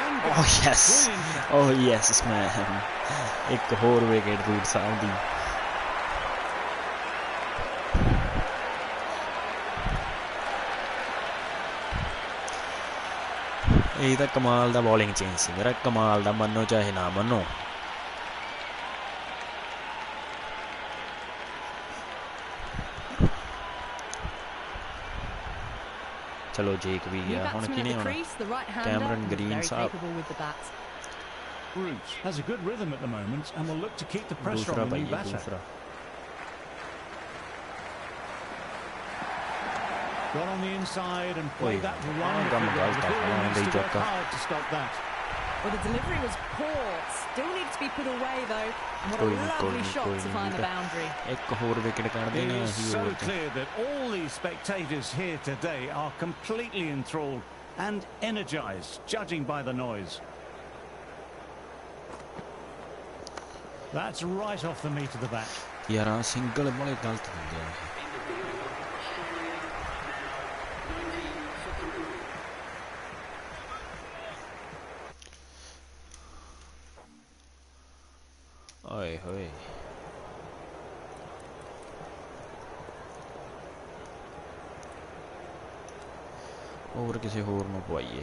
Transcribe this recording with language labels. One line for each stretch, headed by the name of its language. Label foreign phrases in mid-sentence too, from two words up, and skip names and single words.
English: shot. Oh yes, Brilliant shot. oh yes man,
Punjabi: ਇੱਕ ਹੋਰ ਵਿਕਟ ਰੂਟ ਸਾਹਬ ਦੀ ਇਹ ਤਾਂ ਕਮਾਲ ਦਾ ਬੋਲਿੰਗ ਚੇਂਜ ਸੀ ਮੇਰਾ, ਕਮਾਲ ਦਾ, ਮੰਨੋ ਚਾਹੇ ਨਾ ਮੰਨੋ। ਚਲੋ ਜੇਕ ਵੀ ਗਿਆ, ਹੁਣ ਕਿਹਨੇ ਆਉਣਾ? ਕੈਮਰਨ ਗ੍ਰੀਨ ਸਾਹਿਬ।
English: Root has a good rhythm at the moment and will look to keep the pressure
Punjabi: ਦੂਸਰਾ
English: on the new
Punjabi: ਪਾਈਏ,
English: batter.
Punjabi: ਦੂਸਰਾ
English: Got on the inside and Oi, played that run.
Punjabi: ਕੰਮ ਗਲਤ ਆ,
English: The
Punjabi: ਆਉਣ
English: needs
Punjabi: ਲਈ
English: to work
Punjabi: ਚੱਕਾ।
English: hard to stop that. Well, the delivery was poor. Still needs to be put away, though. And what a lovely shot to find the boundary.
Punjabi: ਇੱਕ ਹੋਰ ਵਿਕਟ ਕੱਢ
English: It
Punjabi: ਦੇਣਾ
English: is
Punjabi: ਹੀ
English: so
Punjabi: over ਤੇ।
English: clear that all these spectators here today are completely enthralled and energised, judging by the noise. That's right off the meat of the bat.
Punjabi: ਯਾਰ ਆ ਸਿੰਗਲ ਬੜੇ ਗਲਤ ਹੁੰਦੇ ਆ। ਓਏ ਹੋਏ ਓਵਰ ਕਿਸੇ ਹੋਰ ਨੂੰ ਪਵਾਈਏ।